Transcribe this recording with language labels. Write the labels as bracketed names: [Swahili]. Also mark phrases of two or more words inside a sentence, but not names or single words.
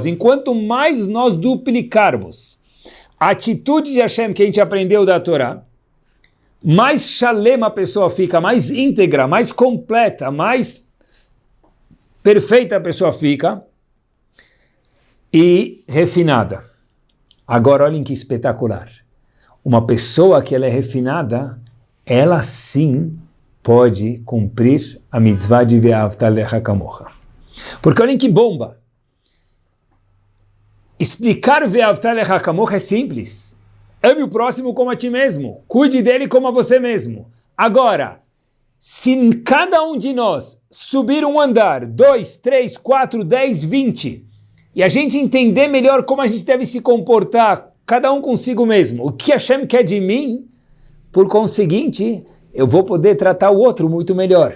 [Portuguese] Enquanto mais nós duplicarmos a atitude de Hashem que a gente aprendeu da Torá, mais shalem a pessoa fica, mais íntegra, mais completa, mais perfeita a pessoa fica e refinada. Agora olhem que espetacular. Uma pessoa que ela é refinada, ela sim pode cumprir a mitzvah de [Hebrew] ואהבת לך כמוך. [Portuguese] Porque olhem que bomba! Explicar [Hebrew] ואהבת לך כמוך [Portuguese] é simples. Ame o próximo como a ti mesmo. Cuide dele como a você mesmo. Agora, se cada um de nós subir um andar, 2, 3, 4, 10, 20, e a gente entender melhor como a gente deve se comportar, cada um consigo mesmo, o que Hashem quer de mim, por conseguinte, eu vou poder tratar o outro muito melhor.